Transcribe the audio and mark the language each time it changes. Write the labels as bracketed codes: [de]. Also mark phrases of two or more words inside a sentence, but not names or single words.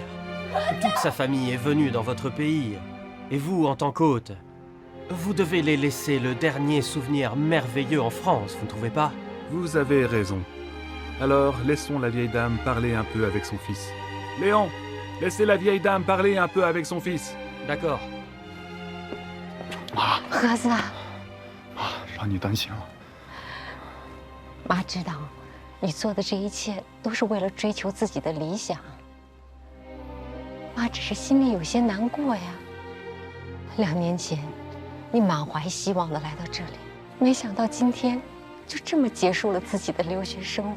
[fr] Toute sa famille est venue dans votre pays. Et vous, en tant qu'hôte, vous devez les laisser le dernier souvenir merveilleux en France, vous ne trouvez pas? Vous avez raison. Alors, laissons la vieille dame parler un peu avec son fils. Léon, laissez la vieille dame parler un peu avec son fils. D'accord. [zh] 盒子，让你担心了。妈知道，你做的这一切都是为了追求自己的理想。妈只是心里有些难过呀。2年前，你满怀希望的来到这里，没想到今天就这么结束了自己的留学生活。